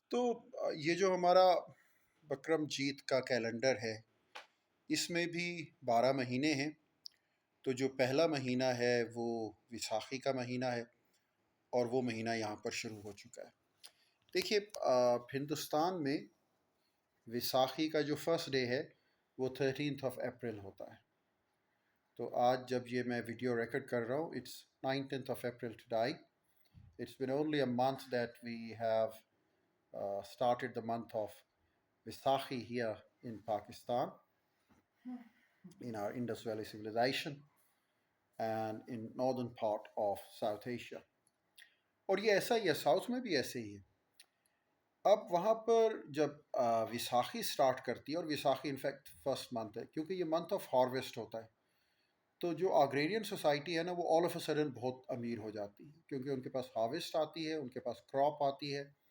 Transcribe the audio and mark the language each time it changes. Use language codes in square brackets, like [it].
[ur] تو یہ جو ہمارا بکرم جیت کا کیلنڈر ہے، اس میں بھی 12 مہینے ہیں۔ تو جو پہلا مہینہ ہے وہ وساخی کا مہینہ ہے، اور وہ مہینہ یہاں پر شروع ہو چکا ہے۔ دیکھیے، ہندوستان میں وساخی کا جو فرسٹ ڈے ہے وہ 13 ہوتا ہے۔ تو آج جب یہ میں ویڈیو ریکارڈ کر رہا ہوں، [en] It's 19 today. It's been only a month that we have started the month of Vaisakhi here in Pakistan, in our Indus Valley civilization, and in northern part of South Asia. [ur] اور یہ ایسا ہی ہے، south میں بھی ایسے ہی ہے۔ اب وہاں پر جب وساخی سٹارٹ کرتی ہے، اور وساخی [en] in fact first month [ur] ہے کیونکہ یہ [en] month of harvest [ur] ہوتا ہے، تو جو آگریرین سوسائٹی ہے نا، وہ [en] all of a sudden [ur] بہت امیر ہو جاتی ہے، کیونکہ ان کے پاس ہارویسٹ آتی ہے، ان کے پاس کراپ آتی ہے۔